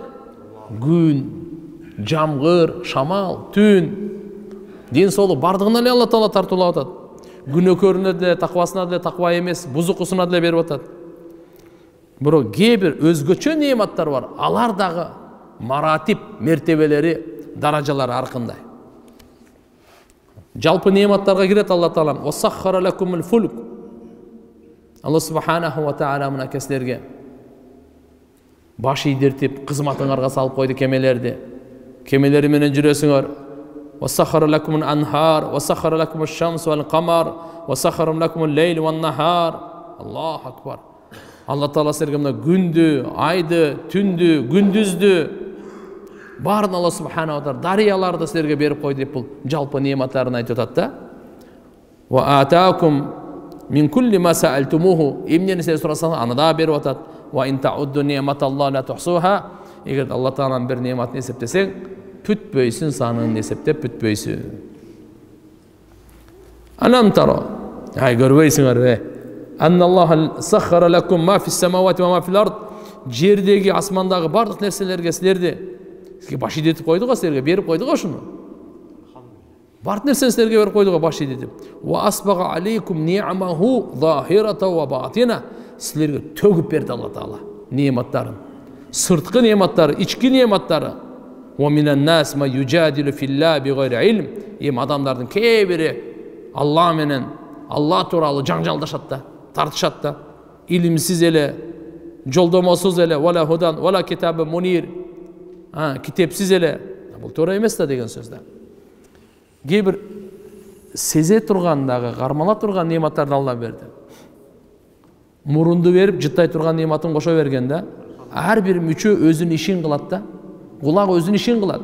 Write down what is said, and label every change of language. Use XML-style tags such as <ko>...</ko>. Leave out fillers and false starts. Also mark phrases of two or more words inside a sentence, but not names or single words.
<ky>Күн, жамгыр, шамал, түн, ден соолук бардыгына эле Алла Таала тартуулап атат. Күнөөкөрүнө деле, таквасына деле таква эмес, бузукусуна деле берип атат. Бирок кээ бир өзгөчө нематтар бар. Алар дагы маратип, мертебелери, даражалары ар кандай. Жалпы нематтарга кирет Алла Таала.</ky> <ar>وسخر لكم الفلك.</ar> <ky>Алла</ky> <ar>سبحانه وتعالى</ar> <ky>мына кесилерге баш ийдиртип, кызматыңарга салып койду кемелерди. Кемелери менен жүрөсүңөр.</ky> <ar>وسخر لكم الأنهار وسخر لكم الشمس والقمر وسخر لكم الليل والنهار. الله أكبر.</ar> <ky>Алла Таала силерге мына күндү, айды, түндү, күндүздү барын Алла</ky> <ar>سبحانه وتعالى</ar> <ky>дарыяларды силерге берип койду деп бул жалпы нематтарын айтып атат да.</ky> <ar>وآتاكم من كل ما سألتموه.</ar> <ky>Эмнени силер сурасаңар аны да берип атат.</ky> <ar>وإن تعدوا نعمة الله لا تحصوها.</ar> <ky>Эгер Алла Тааланын бир нематын эсептесең, бүтпөйсүн, санын эсептеп бүтпөйсүн.</ky> <ar>ألم تر.</ar> <ky>Ай көрбөйсүңөр</ky> <ar>أن الله سخر لكم ما في السماوات وما في الأرض.</ar> <ky>Жердеги, асмандагы бардык нерселерге силерди баш ийдетип койду го, силерге берип койду го ушуну. Бардык нерсени силерге берип койду го баш ийдетип.</ky> <ar>وأسبغ عليكم نعمه ظاهرة وباطنة.</ar> <ky>Силерге төгүп берди Алла Таала нематтарын. Сырткы нематтары, ички нематтары.</ky> <ar>ومن الناس من يجادل في الله بغير علم.</ar> <ky>Эми адамдардын кээ бири Алла менен, Алла тууралуу жаңжалдашат да, тартышат да. Илимсиз эле, жолдомосуз эле,</ky> <ar>ولا هدى ولا كتاب منير.</ar> <ky>Китепсиз эле. Бул туура эмес да деген сөз да. Кээ бир сезе турган дагы, кармала турган нематтарды Алла берди. Мурунду берип, жыттай турган нематын кошо берген да. Ар бир мүчө өзүнүн ишин кылат да. Кулак өзүнүн ишин кылат.</ky>